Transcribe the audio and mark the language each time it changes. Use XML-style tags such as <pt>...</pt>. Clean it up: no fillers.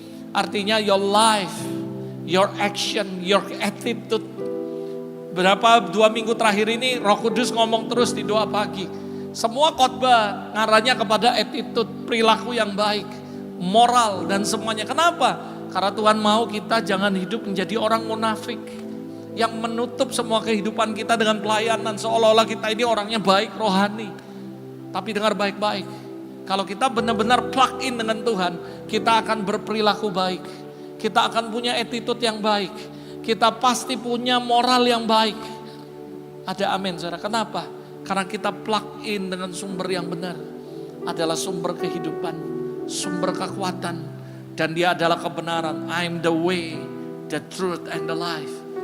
<en>Artinya your life, your action, your attitude.</en> <id>Berapa 2 minggu terakhir ini Roh Kudus ngomong terus di doa pagi. Semua khotbah ngarahnya kepada attitude, perilaku yang baik, moral dan semuanya. Kenapa? Karena Tuhan mau kita jangan hidup menjadi orang munafik yang menutup semua kehidupan kita dengan pelayanan seolah-olah kita ini orangnya baik, rohani. Tapi dengar baik-baik, kalau kita benar-benar plug in dengan Tuhan, kita akan berperilaku baik. Kita akan punya attitude yang baik. Kita pasti punya moral yang baik. Ada amin saudara. Kenapa? Karena kita plug in dengan sumber yang benar. Adalah sumber kehidupan, sumber kekuatan. Dan dia adalah kebenaran.</id> <en>I'm the way, the truth, and the life.</en>